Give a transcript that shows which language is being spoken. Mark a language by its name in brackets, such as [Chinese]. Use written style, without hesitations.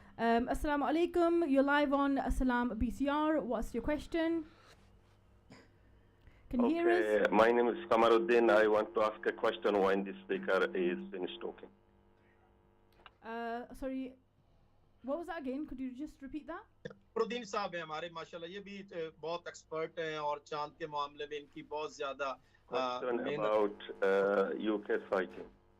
[English] السلام علیکم, you're live on Salam BCR, what's your question? Can you hear us? My name is Kamaruddin. I want to ask a question when the speaker is finished talking. Sorry, what was that again? Could you just repeat that? [Urdu] Kamaruddin صاحب ہیں ہمارے, ماشاءاللہ یہ بھی بہت expert ہیں, اور چاند کے معاملے میں ان کی بہت زیادہ [English] question about UK sighting.